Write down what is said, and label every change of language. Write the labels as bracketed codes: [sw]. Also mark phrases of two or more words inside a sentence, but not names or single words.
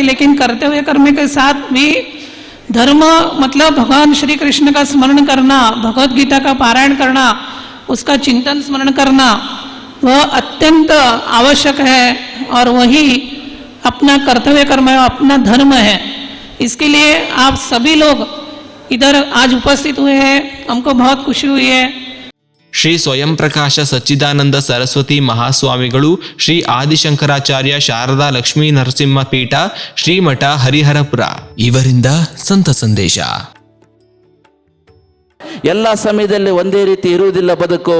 [hi] लेकिन कर्तव्य कर्म के साथ भी धर्म मतलब भगवान श्री कृष्ण का स्मरण करना, भगवत गीता का पारायण करना, उसका चिंतन स्मरण करना, वह अत्यंत आवश्यक है, और वही अपना कर्तव्य कर्म है, अपना धर्म है। इसके लिए आप सभी लोग इधर आज उपस्थित हुए हैं, हमको बहुत खुशी हुई है। [kn] ಶ್ರೀ ಸ್ವಯಂ ಪ್ರಕಾಶ ಸಚ್ಚಿದಾನಂದ ಸರಸ್ವತಿ ಮಹಾಸ್ವಾಮಿಗಳು, ಶ್ರೀ ಆದಿಶಂಕರಾಚಾರ್ಯ ಶಾರದಾ ಲಕ್ಷ್ಮೀ ನರಸಿಂಹ ಪೀಠ, ಶ್ರೀಮಠ ಹರಿಹರಪುರ ಇವರಿಂದ ಸಂತ ಸಂದೇಶ. ಎಲ್ಲ ಸಮಯದಲ್ಲಿ ಒಂದೇ ರೀತಿ ಇರುವುದಿಲ್ಲ ಬದುಕು.